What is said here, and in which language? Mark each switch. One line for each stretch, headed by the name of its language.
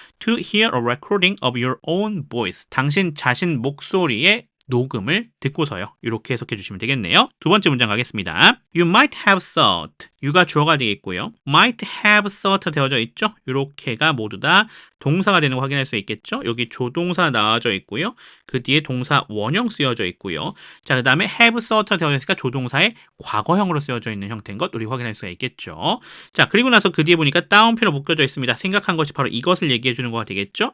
English: To hear a recording of your own voice.
Korean: 당신 자신 목소리의 녹음을 듣고서요. 이렇게 해석해 주시면 되겠네요. 두 번째 문장 가겠습니다.
English: You might have thought.
Korean: you가 주어가 되겠고요.
English: might have thought
Korean: 되어져 있죠. 이렇게가 모두 다 동사가 되는 거 확인할 수 있겠죠. 여기 조동사 나와져 있고요. 그 뒤에 동사 원형 쓰여져 있고요. 자, 그 다음에 have thought 되어져 있으니까 조동사의 과거형으로 쓰여져 있는 형태인 것 우리 확인할 수가 있겠죠. 자, 그리고 나서 그 뒤에 보니까 다운표로 묶여져 있습니다. 생각한 것이 바로 이것을 얘기해 주는 거가 되겠죠.